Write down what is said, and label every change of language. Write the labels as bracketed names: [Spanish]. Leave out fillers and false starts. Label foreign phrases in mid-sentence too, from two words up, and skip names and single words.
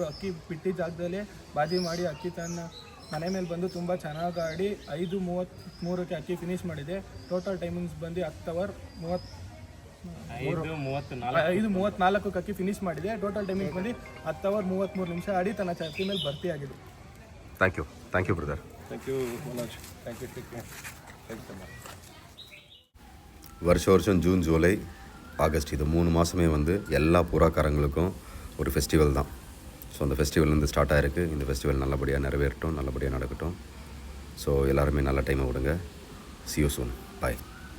[Kannada] ಅಕ್ಕಿ ಬಿಟ್ಟಿ ಜಾಗದಲ್ಲಿ ಬಾಜಿ ಮಾಡಿ ಅಕ್ಕಿ ತನ್ನ ಮನೆ ಮೇಲೆ ಬಂದು ತುಂಬ ಚೆನ್ನಾಗಿ ಆಡಿ 5:33ಕ್ಕೆ ಅಕ್ಕಿ ಫಿನಿಶ್ ಮಾಡಿದೆ. [English] total timings [Kannada] ಬಂದು 10 hours 5:34ಕ್ಕೆ ಅಕ್ಕಿ ಫಿನಿಶ್ ಮಾಡಿದೆ. [English] total timings [Kannada] ಬಂದು 10 hours 33 ನಿಮಿಷ ಆಡಿ ತನ್ನ ಚಾಕಿ ಮೇಲೆ ಭರ್ತಿಯಾಗಿದೆ. [English] Thank you brother. Thank you Manoj. Thank you. [Tamil] வருஷம் ஜூன், ஜூலை, ஆகஸ்ட் இது 3 மாதமே வந்து எல்லா புறாக்காரங்களுக்கும் ஒரு ஃபெஸ்டிவல் தான். ஸோ அந்த ஃபெஸ்டிவல் வந்து ஸ்டார்ட் ஆகிருக்கு. இந்த ஃபெஸ்டிவல் நல்லபடியாக நிறைவேறட்டும், நல்லபடியாக நடக்கட்டும். ஸோ எல்லாருமே நல்ல டைமை விடுங்க. [English] See you soon. ಬಾಯ್.